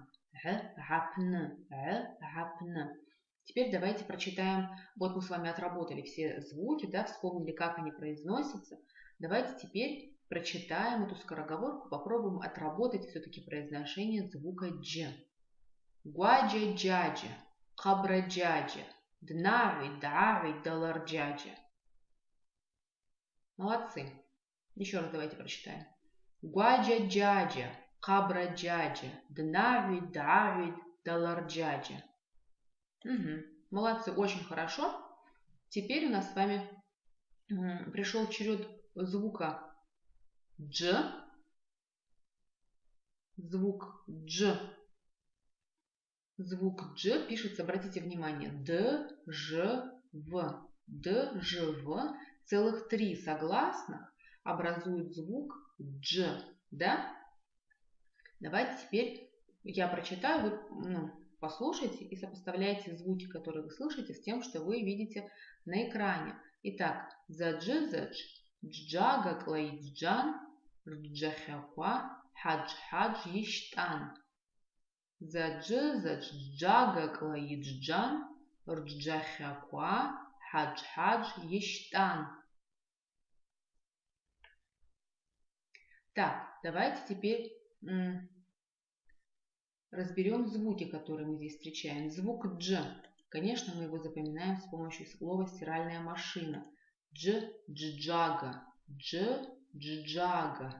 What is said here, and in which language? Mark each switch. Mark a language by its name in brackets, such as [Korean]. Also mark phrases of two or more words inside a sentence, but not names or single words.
[Abaza] Г, гапн. Г, гапн. [Russian] Теперь давайте прочитаем. Вот мы с вами отработали все звуки, да, вспомнили, как они произносятся. Давайте теперь прочитаем эту скороговорку, попробуем отработать все-таки произношение звука Дж. [Abaza] Гуаджа джаджа, хабра джаджа, днави, дави, далар джаджа. [Russian] Молодцы. Еще раз давайте прочитаем. [Abaza] Гуаджа джаджа, хабра джаджа, днави, дави, далар джаджа. [Russian] Угу. Молодцы, очень хорошо. Теперь у нас с вами пришел черед звука Дж. Звук Дж. Звук Дж пишется, обратите внимание, Д, Ж, В. Д, Ж, В. Целых 3 согласных образуют звук Дж. Да? Давайте теперь я прочитаю, вы послушайте и сопоставляйте звуки, которые вы слышите, с тем, что вы видите на экране. Итак, [Abaza] задж, джага, клаиджан, рджахаква, хадж, ештан. Задж, джага, клаиджан, рджахаква, хадж, ештан. [Russian] Так, давайте теперь разберем звуки, которые мы здесь встречаем. Звук Дж. Конечно, мы его запоминаем с помощью слова стиральная машина. [Abaza] Дж, джага. Дж, джага.